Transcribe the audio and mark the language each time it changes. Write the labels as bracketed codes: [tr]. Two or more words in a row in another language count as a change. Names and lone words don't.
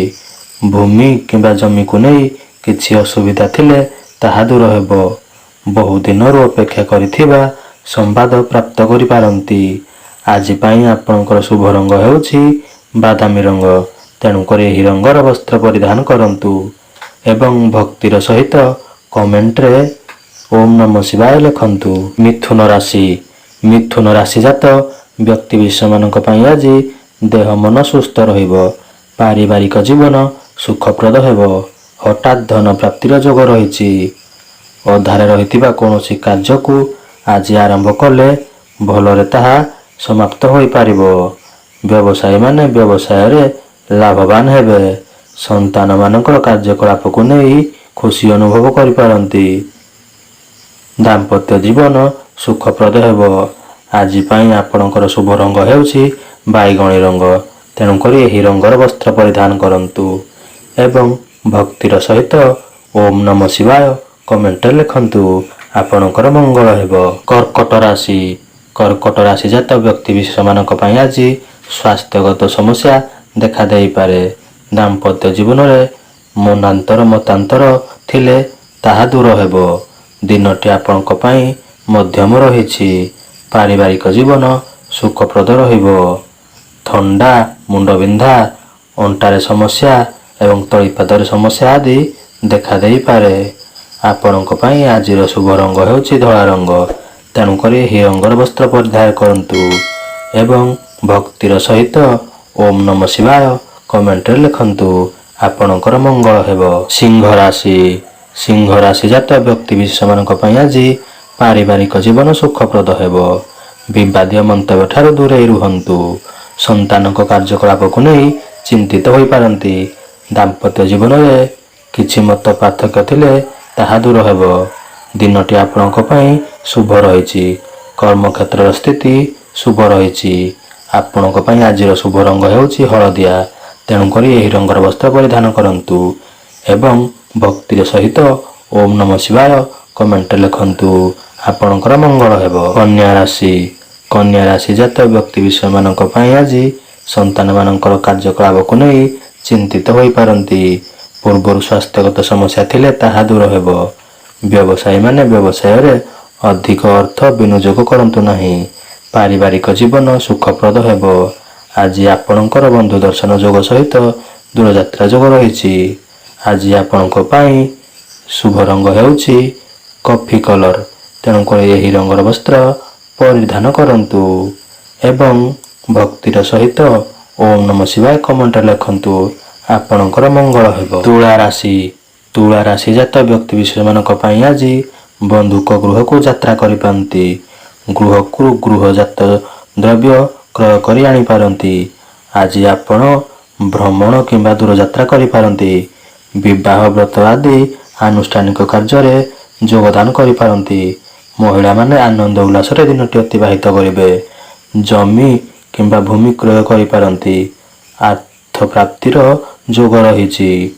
[or] ଭୂମି କିମ୍ବା ଜମି କୁ ନେଇ କିଛି ଅସୁବିଧା ଥିଲେ ତାହା ଦୂର ହେବ। ବହୁ ଦିନରୁ ଅପେକ୍ଷା କରିଥିବା ସମ୍ବାଦ ପ୍ରାପ୍ତ କରି ପାରନ୍ତି। ଆଜି ପାଇଁ ଆପଣଙ୍କର ଶୁଭ ରଙ୍ଗ ହେଉଛି ବାଦାମୀ ରଙ୍ଗ, ତେଣୁ କରି ଏହି ରଙ୍ଗର ବସ୍ତ୍ର ପରିଧାନ କରନ୍ତୁ ଏବଂ ଭକ୍ତିର ସହିତ କମେଣ୍ଟ ରେ [sa] ओम नमः शिवाय [or] लिखंतु। ମିଥୁନ ରାଶି ଜାତ ବ୍ୟକ୍ତି ବିଶେଷ ମାନଙ୍କ ପାଇଁ ଆଜି ଦେହ ମନ ସୁସ୍ଥ ରହିବ। ପାରିବାରିକ ଜୀବନ ସୁଖପ୍ରଦ ହେବ। ହଠାତ୍ ଧନ ପ୍ରାପ୍ତିର ଯୋଗ ରହିଛି। ଅଧାରେ ରହିଥିବା କୌଣସି କାର୍ଯ୍ୟ କୁ ଆଜି ଆରମ୍ଭ କଲେ ଭଲରେ ତାହା ସମାପ୍ତ ହୋଇ ପାରିବ। ବ୍ୟବସାୟୀ ମାନେ ବ୍ୟବସାୟ ରେ ଲାଭବାନ ହେବେ। ସନ୍ତାନ ମାନଙ୍କର କାର୍ଯ୍ୟକଳାପ କୁ ନେଇ ଖୁସି ଅନୁଭବ କରି ପାରନ୍ତି। ଦାମ୍ପତ୍ୟ ଜୀବନ ସୁଖପ୍ରଦ ହେବ। ଆଜି ପାଇଁ ଆପଣଙ୍କର ଶୁଭ ରଙ୍ଗ ହେଉଛି ବାଇଗଣୀ ରଙ୍ଗ, ତେଣୁ କରି ଏହି ରଙ୍ଗର ବସ୍ତ୍ର ପରିଧାନ କରନ୍ତୁ ଏବଂ ଭକ୍ତିର ସହିତ [sa] ओम नमः शिवाय [or] କମେଣ୍ଟ ଲେଖନ୍ତୁ। ଆପଣଙ୍କର ମଙ୍ଗଳ ହେବ। କର୍କଟ ରାଶି ଜାତ ବ୍ୟକ୍ତି ବିଶେଷ ମାନଙ୍କ ପାଇଁ ଆଜି ସ୍ୱାସ୍ଥ୍ୟଗତ ସମସ୍ୟା ଦେଖା ଦେଇ ପାରେ। ଦାମ୍ପତ୍ୟ ଜୀବନ ରେ ମନାନ୍ତର ମତାନ୍ତର ଥିଲେ ତାହା ଦୂର ହେବ। ଦିନଟି ଆପଣଙ୍କ ପାଇଁ ମଧ୍ୟମ ରହିଛି। ପାରିବାରିକ ଜୀବନ ସୁଖପ୍ରଦ ରହିବ। ଥଣ୍ଡା, ମୁଣ୍ଡବିନ୍ଧା, ଅଣ୍ଟାରେ ସମସ୍ୟା ଏବଂ ତଳିପାଦର ସମସ୍ୟା ଆଦି ଦେଖା ଦେଇ ପାରେ। ଆପଣଙ୍କ ପାଇଁ ଆଜିର ଶୁଭ ରଙ୍ଗ ହେଉଛି ଧଳା ରଙ୍ଗ, ତେଣୁ କରି ଏହି ରଙ୍ଗର ବସ୍ତ୍ର ପରିଧାନ କରନ୍ତୁ ଏବଂ ଭକ୍ତିର ସହିତ [sa] ओम नमः शिवाय [or] କମେଣ୍ଟ ଲେଖନ୍ତୁ। ଆପଣଙ୍କର ମଙ୍ଗଳ ହେବ। ସିଂହ ରାଶି ଜାତ ବ୍ୟକ୍ତି ବିଶେଷ ମାନଙ୍କ ପାଇଁ ଆଜି ପାରିବାରିକ ଜୀବନ ସୁଖପ୍ରଦ ହେବ। ବିବାଦୀୟ ମନ୍ତବ୍ୟ ଠାରୁ ଦୂରେ ରୁହନ୍ତୁ। ସନ୍ତାନଙ୍କ କାର୍ଯ୍ୟକଳାପ କୁ ନେଇ ଚିନ୍ତିତ ହୋଇ ପାରନ୍ତି। ଦାମ୍ପତ୍ୟ ଜୀବନ ରେ କିଛି ମତ ପାର୍ଥକ୍ୟ ଥିଲେ ତାହା ଦୂର ହେବ। ଦିନଟି ଆପଣଙ୍କ ପାଇଁ ଶୁଭ ରହିଛି। କର୍ମ କ୍ଷେତ୍ର ସ୍ଥିତି ଶୁଭ ରହିଛି। ଆପଣଙ୍କ ପାଇଁ ଆଜିର ଶୁଭ ରଙ୍ଗ ହେଉଛି ହଳଦିଆ, ତେଣୁ କରି ଏହି ରଙ୍ଗର ବସ୍ତ୍ର ପରିଧାନ କରନ୍ତୁ ଏବଂ ଭକ୍ତିର ସହିତ [sa] ओम नमः शिवाय [or] କମେଣ୍ଟ ଲେଖନ୍ତୁ। ଆପଣଙ୍କର ମଙ୍ଗଳ ହେବ। କନ୍ୟା ରାଶି ଜାତ ବ୍ୟକ୍ତି ବିଶେଷ ମାନଙ୍କ ପାଇଁ ଆଜି ସନ୍ତାନ ମାନଙ୍କର କାର୍ଯ୍ୟକଳାପ କୁ ନେଇ ଚିନ୍ତିତ ହୋଇ ପାରନ୍ତି। ପୂର୍ବର ସ୍ୱାସ୍ଥ୍ୟଗତ ସମସ୍ୟା ଥିଲେ ତାହା ଦୂର ହେବ। ବ୍ୟବସାୟୀ ମାନେ ବ୍ୟବସାୟ ରେ ଅଧିକ ଅର୍ଥ ବିନିଯୋଗ କରନ୍ତୁ ନାହିଁ। ପାରିବାରିକ ଜୀବନ ସୁଖପ୍ରଦ ହେବ। ଆଜି ଆପଣଙ୍କର ବନ୍ଧୁ ଦର୍ଶନ ଯୋଗ ସହିତ ଦୂରଯାତ୍ରା ଯୋଗ ରହିଛି। ଆଜି ଆପଣଙ୍କ ପାଇଁ ଶୁଭ ରଙ୍ଗ ହେଉଛି [en] coffee colour, [or] ତେଣୁ କରି ଏହି ରଙ୍ଗର ବସ୍ତ୍ର ପରିଧାନ କରନ୍ତୁ ଏବଂ ଭକ୍ତିର ସହିତ [sa] ओम नमः शिवाय [or] କମେଣ୍ଟ ଲେଖନ୍ତୁ। ଆପଣଙ୍କର ମଙ୍ଗଳ ହେବ। ତୁଳା ରାଶି ଜାତ ବ୍ୟକ୍ତି ବିଶେଷ ମାନଙ୍କ ପାଇଁ ଆଜି ବନ୍ଧୁଙ୍କ ଗୃହ କୁ ଯାତ୍ରା କରି ପାରନ୍ତି। ଗୃହ କୁ ଗୃହଜାତ ଦ୍ରବ୍ୟ କ୍ରୟ କରି ଆଣି ପାରନ୍ତି। ଆଜି ଆପଣ ଭ୍ରମଣ କିମ୍ବା ଦୂରଯାତ୍ରା କରିପାରନ୍ତି। ବିବାହ ବ୍ରତ ଆଦି ଆନୁଷ୍ଠାନିକ କାର୍ଯ୍ୟରେ ଯୋଗଦାନ କରିପାରନ୍ତି। ମହିଳାମାନେ ଆନନ୍ଦ ଉଲ୍ଲାସରେ ଦିନଟି ଅତିବାହିତ କରିବେ। ଜମି କିମ୍ବା ଭୂମି କ୍ରୟ କରିପାରନ୍ତି। ଅର୍ଥ ପ୍ରାପ୍ତିର ଯୋଗ ରହିଛି।